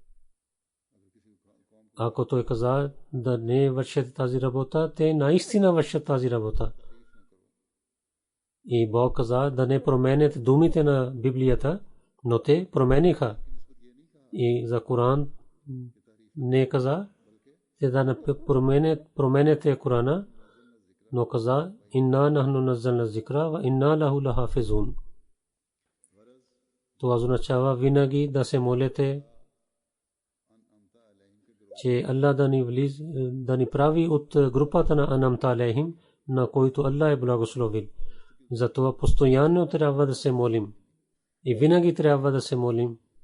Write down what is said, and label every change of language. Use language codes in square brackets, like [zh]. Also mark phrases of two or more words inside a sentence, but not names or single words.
[bg] Ако той каза да не вършите тази работа, те наистина вършат тази работа. И Бог каза да не променят думите на Библията, но те промениха. И за Коран не каза те да не променят Корана, но каза [ar] إنا نحن نزلنا الذكر وإنا له لحافظون. [bg] Това означава винаги да се молите, че Аллах да ни прави от групата на [ar] أنعمت عليهم, [bg] на който Аллах е благословил. Затова постоянно трябва да се молим и винаги трябва да се молим.